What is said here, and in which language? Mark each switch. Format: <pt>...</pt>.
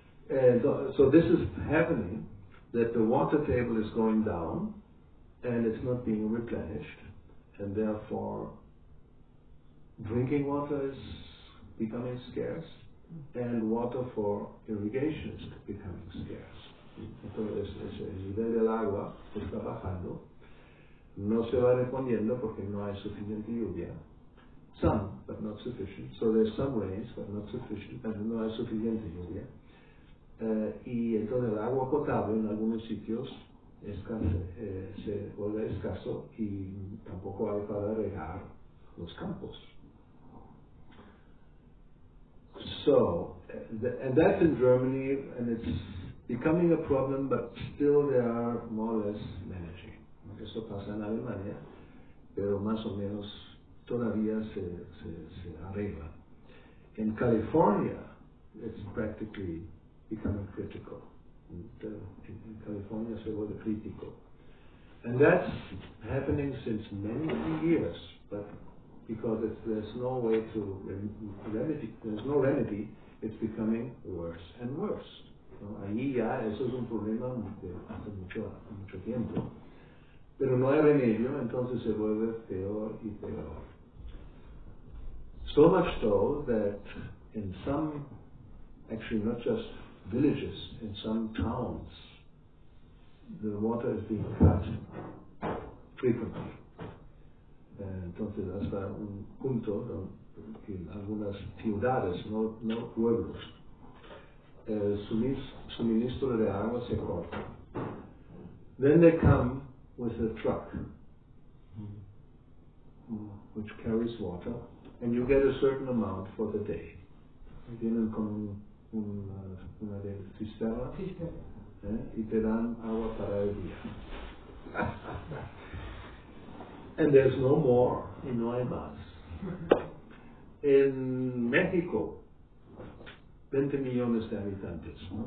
<en>And so this is happening, that the water table is going down and it's not being replenished, and therefore drinking water is becoming scarce and water for irrigation is becoming scarce.</en> <es>Entonces el nivel del agua está bajando, no se va reponiendo porque no hay suficiente lluvia.</es> <en>Some, but not sufficient. So there's some rains, but not sufficient, and</en> <es>no hay suficiente lluvia. Y entonces el agua potable en algunos sitios se vuelve escaso y tampoco hay para regar los campos.</es> <en>So, and that's in Germany, and it's becoming a problem, but still they are more or less managing.</en> <es>Eso pasa en Alemania, pero más o menos todavía se arregla.</es> <en>In California, it's practically becoming critical.</en> <es>In California se vuelve crítico.</es> <en>And that's happening since many, many years, but because there's no way to remedy, there's no remedy, it's becoming worse and worse.</en> <es>¿No? Allí ya eso es un problema de hace mucho tiempo, pero no hay remedio, entonces se vuelve peor y peor.</es> <en>So much so that in some, actually not just villages, in some towns, the water is being cut frequently.</en> <es>Entonces hasta un punto que en algunas ciudades, no pueblos, el suministro de agua se corta.</es> <en>Then they come with a truck which carries water, and you get a certain amount for the day.</en> <es>Vienen con una cisterna y te dan agua para el día.</es> <en>And there's no more,</en> <es>y no hay más. En México, 20 millones de habitantes, ¿no?</es>